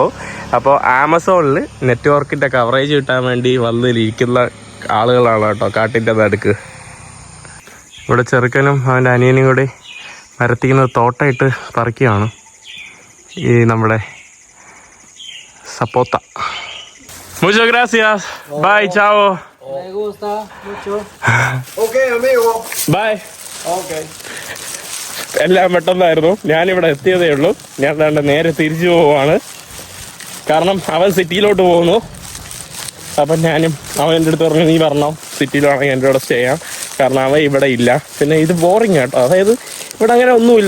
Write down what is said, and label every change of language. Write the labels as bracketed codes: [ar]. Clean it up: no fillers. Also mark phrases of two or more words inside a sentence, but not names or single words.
[ml] അപ്പോൾ ആമസോണിൽ നെറ്റ്വർക്കിൻ്റെ കവറേജ് കിട്ടാൻ വേണ്ടി വന്നിരിക്കുന്ന ആളുകളാണ് കേട്ടോ കാട്ടിൻ്റെ നടുക്ക്. ഇവിടെ ചെറുക്കനും അവൻ്റെ അനിയനും കൂടി മരത്തിക്കുന്നത് തോട്ടയിട്ട് പറിക്കുകയാണ് ഈ നമ്മുടെ സപ്പോത്ത. [es] Muchas gracias. Bye, chao. Me gusta mucho. Ok, amigo. Bye. Ok. [ml] എല്ലാം പെട്ടെന്നായിരുന്നു. ഞാനിവിടെ എത്തിയതേ ഉള്ളൂ. ഞാൻ ദാണ്ടെ നേരെ തിരിച്ചു പോവാണ്. കാരണം അവൻ സിറ്റിയിലോട്ട് പോകുന്നു. അപ്പം ഞാനും അവൻ എൻ്റെ അടുത്ത് പറഞ്ഞു നീ പറഞ്ഞോ സിറ്റിയിലാണെങ്കിൽ എൻ്റെ കൂടെ സ്റ്റേ ചെയ്യാം. കാരണം അവൻ ഇവിടെ ഇല്ല. പിന്നെ ഇത് ബോറിങ് കേട്ടോ. അതായത് ഇവിടെ അങ്ങനെ ഒന്നുമില്ല.